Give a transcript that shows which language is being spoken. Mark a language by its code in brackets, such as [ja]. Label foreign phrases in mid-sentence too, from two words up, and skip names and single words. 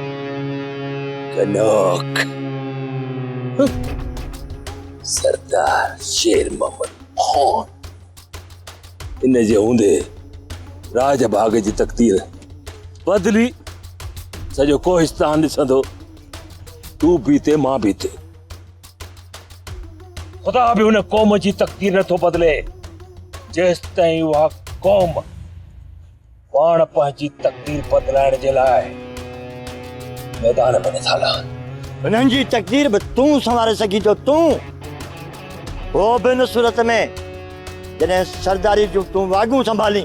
[sd] कनोक सरदार शेर मोहम्मद खान इन जे हूंदे राज बाग जी तकदीर बदली। सॼो कोहिस्तान ॾिसंदो, तू बीते मां बीते। ख़ुदा बि हुन क़ौम जी तकदीर नथो बदिले जेसि ताईं उहा क़ौम पाण पंहिंजी तकदीर बदिलाइण जे लाइ मैदान में नथा लहनि। हुननि जी तकदीर बि तूं संवारे सघीं थो। तूं हो बि हिन सूरत में जॾहिं सरदारी जूं तूं वागूं संभाली।